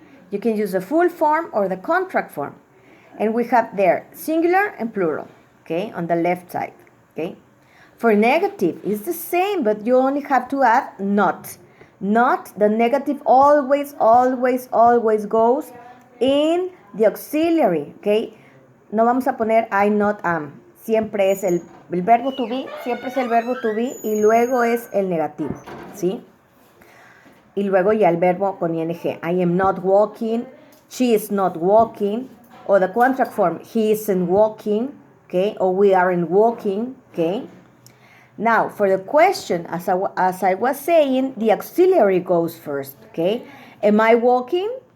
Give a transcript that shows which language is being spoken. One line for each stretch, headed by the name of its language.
English: You can use the full form or the contract form. And we have there singular and plural, okay, on the left side, okay? For negative, it's the same, but you only have to add not. Not, the negative always goes in the auxiliary, okay?
Spanish: No vamos a poner
English: I not am.
Spanish: Siempre es el verbo to be, siempre es el verbo to be y luego es el negativo, ¿sí? Y luego ya el verbo con ing.
English: I am not walking, she is not walking, or the contract form, he isn't walking, okay? Or we aren't walking, okay? Now, for the question, as I was saying, the auxiliary goes first, okay? Am I walking?